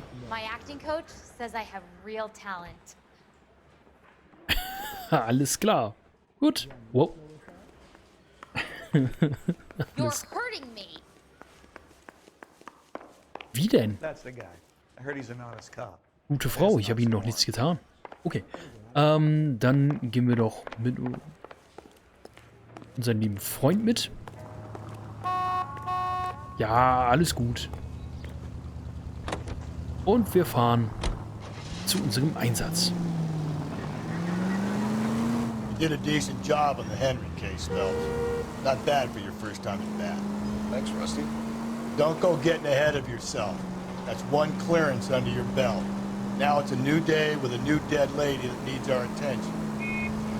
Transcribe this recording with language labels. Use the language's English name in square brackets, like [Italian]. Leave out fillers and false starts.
[English] My acting coach says I have real talent. [German] Alles klar. Gut. Wow. [English] You're hurting me. [German] Wie denn? [English] That's the guy. I heard he's an honest cop. [German] Gute Frau, ich habe Ihnen noch nichts getan. Okay. Dann gehen wir doch mit unseren lieben Freund mit. Ja, alles gut. Und wir fahren zu unserem Einsatz. [English] You did a decent job on the Henry case, Phelps. Not bad for your first time at bat. Thanks, Rusty. Don't go getting ahead of yourself. That's one clearance under your belt. Now it's a new day with a new dead lady that needs our attention.